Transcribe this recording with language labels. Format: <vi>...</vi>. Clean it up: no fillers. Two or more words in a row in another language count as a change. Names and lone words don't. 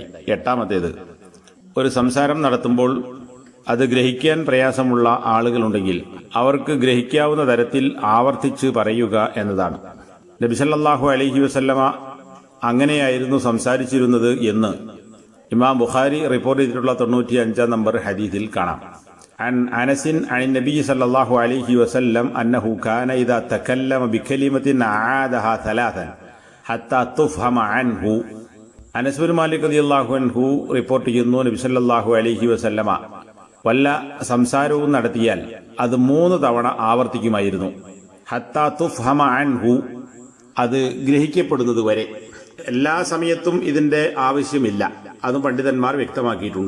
<ml>8ാമത്തേത്, ഒരു സംസാരം നടത്തുമ്പോൾ അത് ഗ്രഹിക്കാൻ പ്രയാസമുള്ള ആളുകളുണ്ടെങ്കിൽ അവർക്ക് ഗ്രഹിക്കാവുന്ന തരത്തിൽ ആവർത്തിച്ച് പറയുക എന്നതാണ്. നബി</ml> <ar>صلى الله عليه وسلم</ar> <ml>അങ്ങനെയായിരുന്നു സംസാരിച്ചിരുന്നത് എന്ന് ഇമാം ബുഖാരി റിപ്പോർട്ട് ചെയ്തിട്ടുള്ള 95-ാം നമ്പർ ഹദീസിൽ കാണാം.</ml> <ar>عن أنس عن النبي صلى الله عليه وسلم أنه كان إذا تكلم بكلمة أعادها 3 حتى تفهم عنه.</ar> <ml>അനസ് ബിൻ മാലിക്</ml> <ar>رضي الله عنه</ar> <ml>റിപ്പോർട്ട് ചെയ്യുന്നു, നബി</ml> <ar>صلى الله عليه وسلم</ar> <ml>വല്ല സംസാരവും നടത്തിയാൽ അത് 3 തവണ ആവർത്തിക്കുമായിരുന്നു.</ml> <ar>حتى تفهم عنه,</ar> <ml>അത് ഗ്രഹിക്കപ്പെടുന്നത് വരെ. എല്ലാ സമയത്തും ഇതിന്റെ ആവശ്യമില്ല, അതും പണ്ഡിതന്മാർ വ്യക്തമാക്കിയിട്ടുണ്ട്.</ml>